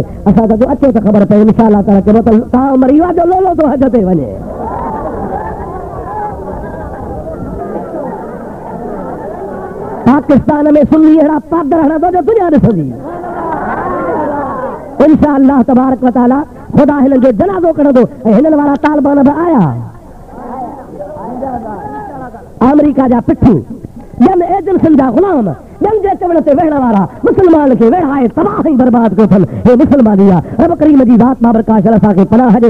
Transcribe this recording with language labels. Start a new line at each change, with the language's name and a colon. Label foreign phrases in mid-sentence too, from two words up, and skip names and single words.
Sindhi: असां त अचो त ख़बर पए
Arabic: إن شاء الله تعالى,
Sindhi: चयो त तव्हां मरी विया जो लोलो थो हज ते वञे। पाकिस्तान में सुन्नी अहिड़ा पादर हणंदो जो दुनिया ॾिसंदी।
Arabic: إن شاء الله تبارك وتعالى
Sindhi: ख़ुदा हिननि जो जनाज़ो कढंदो ऐं हिननि वारा तालिबान बि आया, अमेरिका जा पिठू, ॿियनि एजेंसियुनि जा ग़ुलाम, ॿियनि जे चवण ते वेहण वारा, मुस्लमान खे वेहाए तबाह ई बर्बाद कयो अथनि। हे मुस्लमानी आहे, रब करीम जी ज़ात बाबरकात असांखे पनाह ॾे।